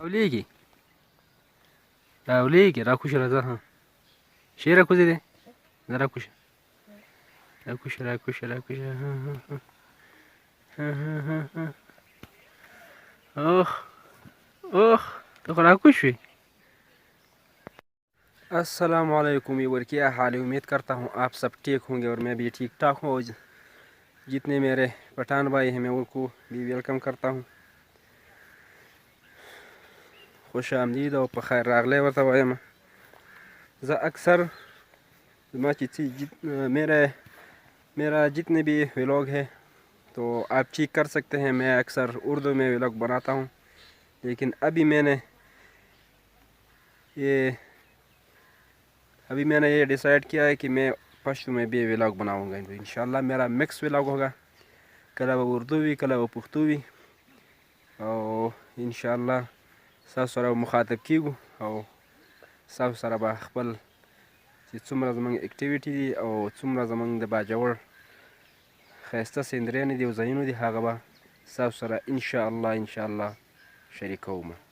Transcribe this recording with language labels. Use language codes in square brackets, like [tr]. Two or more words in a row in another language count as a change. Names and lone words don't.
[ar] راولیگی راکوش رضا ہاں شیر راکوزی دے راکوش راکوش راکوش راکوش ہاں ہاں ہاں ہاں ہاں ہاں اوہ اوہ تو راکوش ہوئی۔ السلام علیکم [ur] ویور، کیا حال ہے؟ امید کرتا ہوں آپ سب ٹھیک ہوں گے اور میں بھی ٹھیک ٹھاک ہوں۔ جتنے میرے پٹھان بھائی ہیں میں ان کو بھی ویلکم کرتا ہوں، خوش آمدید اور [ps] بخیر راغلے ورته وایم۔ [ur] زه اکثر میرا جتنے بھی ولاگ ہے تو آپ چیک کر سکتے ہیں، میں اکثر اردو میں ولاگ بناتا ہوں، لیکن ابھی میں نے یہ ڈیسائیڈ کیا ہے کہ میں پشتو میں بھی ولاگ بناؤں گا انشاءاللہ۔ میرا مکس ولاگ ہوگا، [ps] کله به اردو وي کله به پښتو وي او انشاءالله ستاسو سره مخاطب کیږو او ستاسو سره به خپل چې څومره زموږ اکټیویټي دي او څومره زموږ د باجوړ ښایسته سندرېنې دي او ځایونه دي هغه به ستاسو سره انشاءالله شریکوم.